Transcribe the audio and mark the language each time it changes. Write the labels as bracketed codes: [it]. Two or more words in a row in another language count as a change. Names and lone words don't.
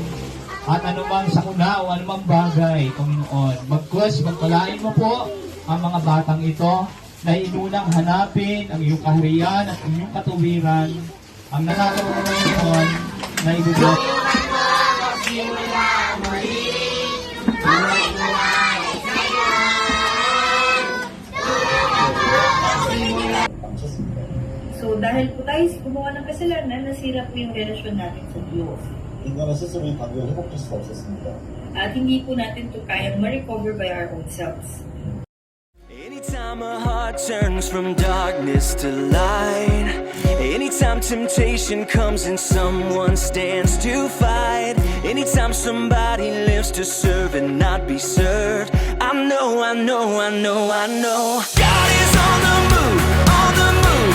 [tl] At anumang sakuna o anumang bagay, Panginoon, magpalain mo po ang mga batang ito na inunang hanapin ang iyong kaharian at ang iyong katuwiran, ang nakakaroon ng Panginoon na ibubot. So dahil po tayo gumawa ng kasalanan, nasira po yung relasyon natin sa Diyos. [ko] 인간은 스스로 이 관계를 회복할 수가 없었습니다. [tl] At hindi po natin ito kayang ma-recover [en] by our own selves. Anytime a heart turns from darkness to light, anytime temptation comes and someone stands to fight, anytime somebody lives to serve and not be served, I know God is on the move, on the move.